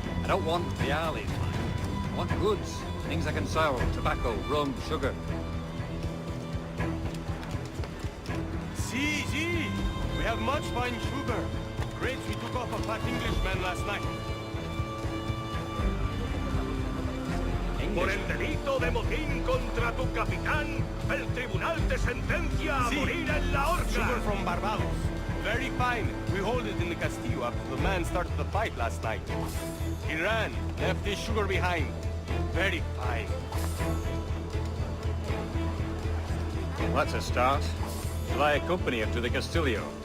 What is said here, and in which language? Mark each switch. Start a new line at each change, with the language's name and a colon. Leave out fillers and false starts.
English: don't want reales, man. I want goods. Things I can sell. Tobacco, rum, sugar. See. We have much fine sugar. Grapes we took off a fat Englishman last night.
Spanish: Por el delito de motín contra tu capitán, el tribunal te sentencia a morir en la horca.
English: Sugar from Barbados. Very fine. We hold it in the Castillo after the man started the fight last night. He ran, left his sugar behind. Very fine. Well, that's a start. Shall I accompany him to the Castillo?